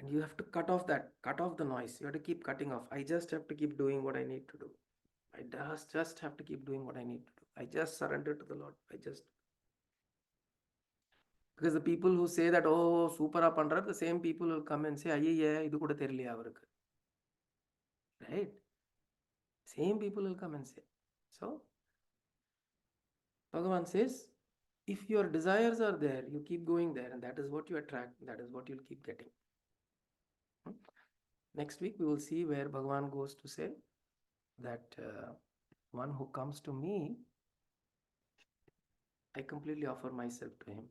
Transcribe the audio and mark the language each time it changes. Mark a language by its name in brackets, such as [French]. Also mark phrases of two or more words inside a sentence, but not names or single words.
[English] And you have to cut off the noise. You have to keep cutting off. I just have to keep doing what I need to do. I just have to keep doing what I need to do. I just surrender to the Lord. Because the people who say that, oh, [Tamil] சூப்பர் பண்றா, [English] the same people will come and say, [Tamil] ஐயே, இது கூட தெரியலியா அவருக்கு. [English] Right? Same people will come and say. So, Bhagavan says, if your desires are there, you keep going there, and that is what you attract, that is what you'll keep getting. Next week, we will see where Bhagavan goes to say that one who comes to me, I completely offer myself to him.